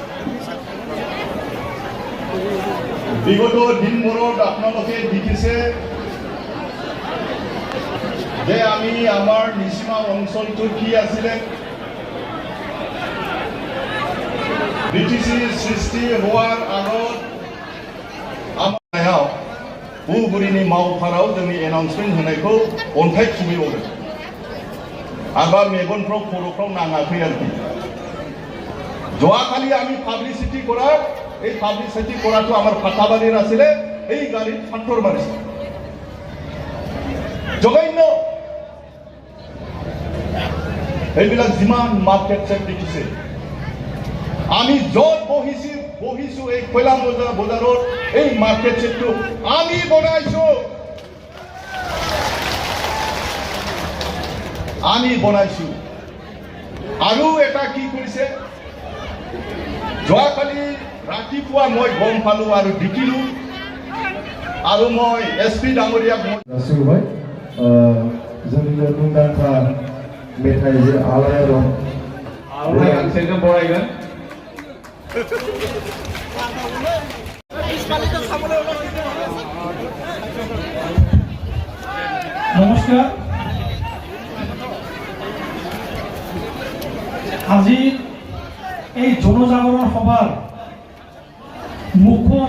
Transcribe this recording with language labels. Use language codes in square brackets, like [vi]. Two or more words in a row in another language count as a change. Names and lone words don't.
[as] বিগত দিনবোৰত আপোনালোকে দেখিছে যে আমি আমাৰ নিচিনা অঞ্চলটো কি আছিলে ব্ৰিটিছৰ সৃষ্টি হোৱাৰ আগত আমাৰ উগুৰিनि [brx] मावफाराव जोंनि एनाउन्समेन्ट होनायखौ अन्थाइ खुबैबावदों आंबा मेगनफ्राव खर'फ्राव नाङाखै आरोखि [as] যোৱাকালি আমি পাব্লিচিটি কৰা এই পাব্লিচিটি কৰাটো আমাৰ ফাটাবাৰীৰ আছিলে এই গাড়ীত ফাটৰ মাৰিছে জঘন্য এইবিলাক যিমান মাৰ্কেট চেক দেখিছে আমি য'ত বহিছো এই কয়লা বজাৰত এই মাৰ্কেট চেকটো আমি বনাইছো আৰু এটা কি কৰিছে যোৱাকালি ৰাতিপুৱা মই গম পালো আৰু দেখিলো আৰু মই এসপি ডাঙৰীয়াক [brx] गासिबो भाई जोंनि मुंदांखा मेथाइ जे आलायारन गांसेजों बरायगोन [as] নমস্কাৰ আজি এই জনজাগৰণ সভাৰ মুখ্য